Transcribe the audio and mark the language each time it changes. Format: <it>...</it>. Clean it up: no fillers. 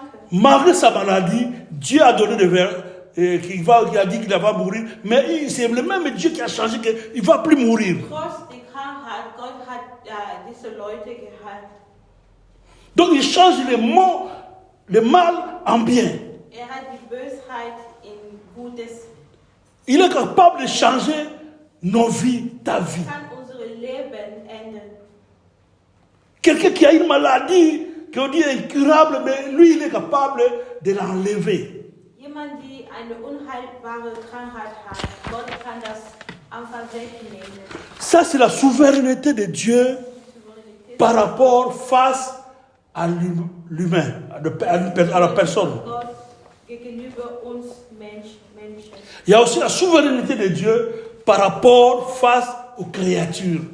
<fr>Malgré sa maladie, Dieu a donné des vers qui a dit qu'il va mourir. Mais c'est le même Dieu qui a changé qu'il ne va plus mourir.</fr> <de>Trotz der Krankheit, Gott hat diese Leute geheilt.</de> <fr>Donc il change le mal en bien.</fr> <de>Hat die Bösheit in Gutes</de> <fr>Il est capable de changer nos vies, ta vie.</fr> <de>Kann unsere Leben ändern.</de> <fr>Quelqu'un qui a une maladie, qu'on dit incurable, mais lui, il est capable de l'enlever.</fr> <de>Jemand, die eine unheilbare Krankheit hat, Gott kann das einfach wegnehmen.</de> <fr>Ça, c'est la souveraineté de Dieu par rapport face à l'humain, à la personne.</fr> <de>Gott gegenüber uns Menschen.</de> <fr>Il y a aussi la souveraineté de Dieu par rapport face aux créatures.</fr>